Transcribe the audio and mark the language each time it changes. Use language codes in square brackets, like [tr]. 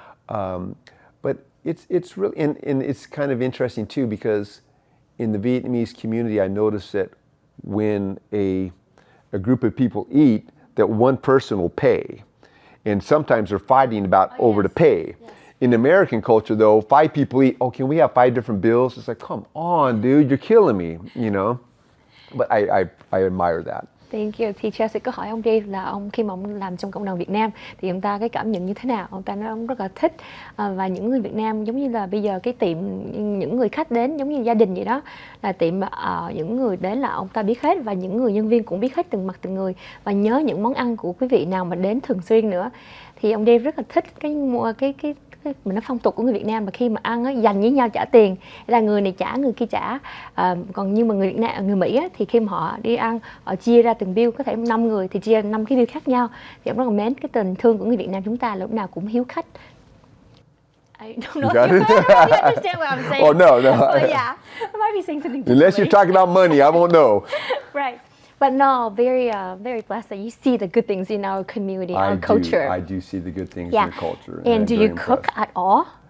[en] But it's really, and it's kind of interesting too, because in the Vietnamese community, I noticed that when a group of people eat, that one person will pay. And sometimes they're fighting about over the pay. Yes. In American culture, though, 5 people eat. Oh, can we have 5 different bills? It's like, come on, dude, you're killing me, you know. But I admire that. Thank you. [vi] Thì Chelsea có hỏi ông Dave là khi mà ông làm trong cộng đồng Việt Nam thì ông ta cái cảm nhận như thế nào? Ông ta nói ông rất là thích, và những người Việt Nam giống như là bây giờ cái tiệm, những người khách đến giống như gia đình vậy đó, là tiệm những người đến là ông ta biết hết, và những người nhân viên cũng biết hết từng mặt từng người và nhớ những món ăn của quý vị nào mà đến thường xuyên nữa. Thì ông Dave rất là thích cái mình nói phong tục của người Việt Nam, mà khi mà ăn á, dành với nhau trả tiền, là người này trả người kia trả. Còn như mà người Việt Nam, người Mỹ á, thì khi mà họ đi ăn, họ chia ra từng bill, có thể 5 người thì chia ra 5 cái bill khác nhau. Thì ông rất là mến cái tình thương của người Việt Nam chúng ta, lúc nào cũng hiếu khách. [en] I don't know if you understand what I'm saying. Oh no. But yeah, I might be saying something differently. Unless you're talking about money, I won't know. Right. But no, very blessed that you see the good things in our community, our culture. I do see the good things in the culture. And do you cook at all?